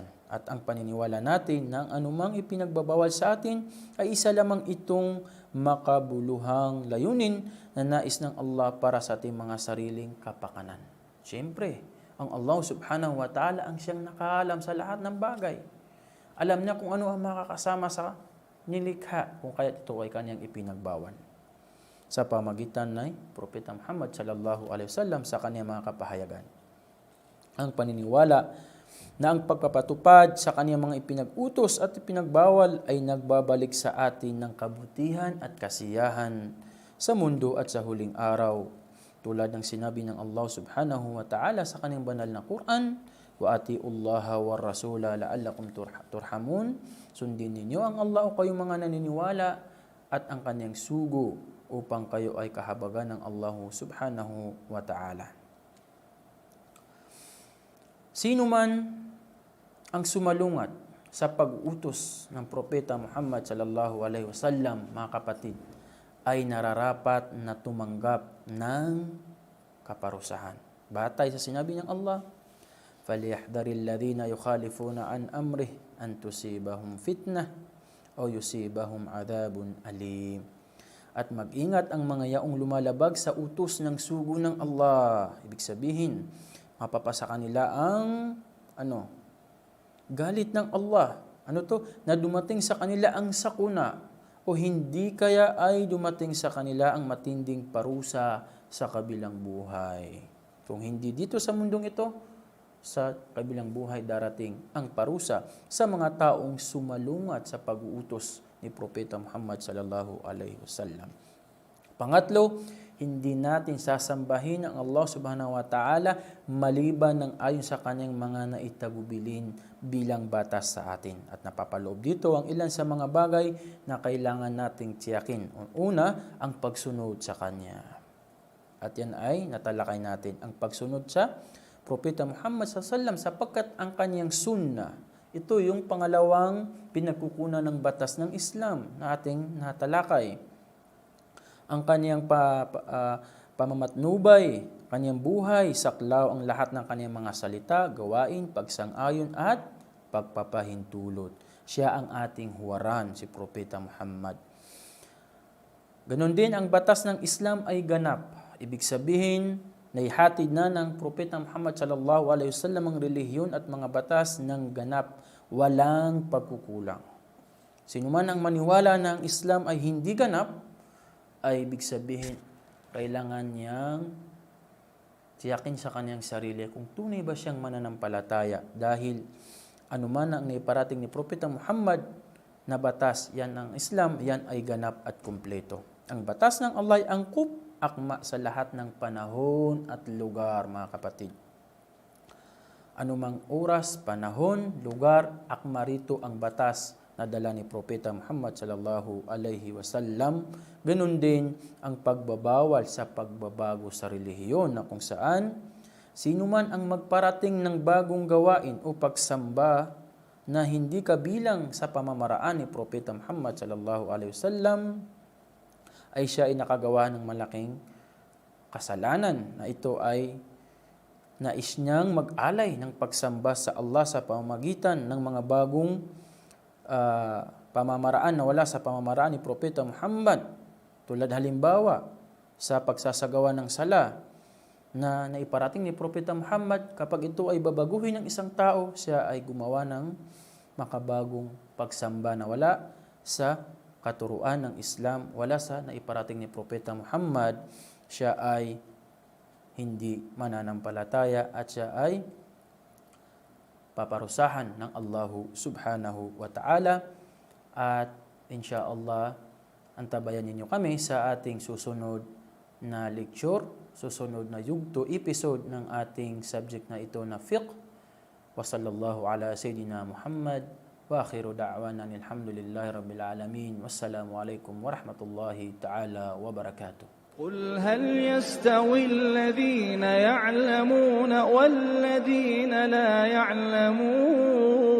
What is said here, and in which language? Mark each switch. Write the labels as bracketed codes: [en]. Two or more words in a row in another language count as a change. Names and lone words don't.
[tl] At ang paniniwala natin ng anumang ipinagbabawal sa atin ay isa lamang itong makabuluhang layunin na nais ng Allah para sa ating mga sariling kapakanan. Siyempre, ang Allah [ar] سبحانه وتعالى [tl] ang siyang nakaalam sa lahat ng bagay. Alam niya kung ano ang makakasama sa nilikha, kung kaya ito ay kanyang ipinagbawal. Sa pamagitan ng Propeta Muhammad [ar] صلى الله عليه وسلم [tl] sa kanyang mga kapahayagan. Ang paniniwala na ang pagpapatupad sa kanyang mga ipinag-utos at ipinagbawal ay nagbabalik sa atin ng kabutihan at kasiyahan sa mundo at sa huling araw. Tulad ng sinabi ng Allah [ar] سبحانه وتعالى [tl] sa kanyang banal na Quran, [ar] وأطيعوا الله والرسول لعلكم ترحمون. [tl] Sundin ninyo ang Allah o kayong mga naniniwala at ang kanyang sugo upang kayo ay kahabagan ng Allah [ar] سبحانه وتعالى. [tl] Sino man ang sumalungat sa pag-utos ng Propeta Muhammad [ar] صلى الله عليه وسلم, [tl] mga kapatid, ay nararapat na tumanggap ng kaparusahan. Batay sa sinabi ng Allah, [ar] فَلْيَحْذَرِ الَّذِينَ يُخَالِفُونَ عَنْ أَمْرِهِ أَنْ تُصِيبَهُمْ فِتْنَةٌ أَوْ يُصِيبَهُمْ عَذَابٌ أَلِيمٌ. [tl] At mag-ingat ang mga yaong lumalabag sa utos ng sugo ng Allah. Ibig sabihin, mapapasa kanila ang galit ng Allah. Na dumating sa kanila ang sakuna o hindi kaya ay dumating sa kanila ang matinding parusa sa kabilang buhay. Kung hindi dito sa mundong ito, sa kabilang buhay darating ang parusa sa mga taong sumalungat sa pag-uutos ni Propeta Muhammad [ar] صلى الله عليه وسلم. [tl] Pangatlo, hindi natin sasambahin ang Allah [ar] سبحانه وتعالى [tl] maliban ng ayon sa kanyang mga naitagubilin bilang batas sa atin. At napapaloob dito ang ilan sa mga bagay na kailangan nating tiyakin. Una, ang pagsunod sa kanya. At yan ay natalakay natin ang pagsunod sa Propeta Muhammad [ar] صلى الله عليه وسلم [tl] sapagkat ang kanyang sunnah, ito yung pangalawang pinagkukunan ng batas ng Islam na ating natalakay. Ang kanyang pamamatnubay, kanyang buhay, saklaw ang lahat ng kanyang mga salita, gawain, pagsang-ayon at pagpapahintulot. Siya ang ating huwaran, si Propeta Muhammad. Ganon din ang batas ng Islam ay ganap. Ibig sabihin, naihatid na ng Propeta Muhammad [ar] صلى الله عليه وسلم [tl] ang relihiyon at mga batas ng ganap, walang pagkukulang. Sino man ang maniwala na ang Islam ay hindi ganap, ay ibig sabihin, kailangan niyang tiyakin sa kanyang sarili kung tunay ba siyang mananampalataya. Dahil anuman ang naiparating ni Propeta Muhammad na batas, yan ang Islam, yan ay ganap at kumpleto. Ang batas ng Allah ay angkop, akma sa lahat ng panahon at lugar, mga kapatid. Anumang oras, panahon, lugar, akma rito ang batas na dala ni Propeta Muhammad [ar] صلى الله عليه وسلم. [tl] Ganun din ang pagbabawal sa pagbabago sa relihiyon na kung saan sino man ang magparating ng bagong gawain o pagsamba na hindi kabilang sa pamamaraan ni Propeta Muhammad [ar] صلى الله عليه وسلم [tl] ay siya ay nakagawa ng malaking kasalanan na ito ay nais niyang mag-alay ng pagsamba sa Allah sa pamamagitan ng mga bagong pamamaraan na wala sa pamamaraan ni Propeta Muhammad. Tulad halimbawa sa pagsasagawa ng sala na naiparating ni Propeta Muhammad, kapag ito ay babaguhin ng isang tao, siya ay gumawa ng makabagong pagsamba na wala sa katuruan ng Islam, wala sa naiparating ni Propeta Muhammad. Siya ay hindi mananampalataya at siya ay paparusahan ng [ar] الله سبحانه وتعالى. [tl] At insyaallah, antabayan ninyo kami sa ating susunod na lecture, susunod na yugto, episode ng ating subject na ito na fiqh. [ar] وصلى الله على سيدنا محمد وآخر دعوانا الحمد لله رب العالمين. والسلام عليكم ورحمة الله تعالى وبركاته. قل هل يستوي الذين يعلمون والذين لا يعلمون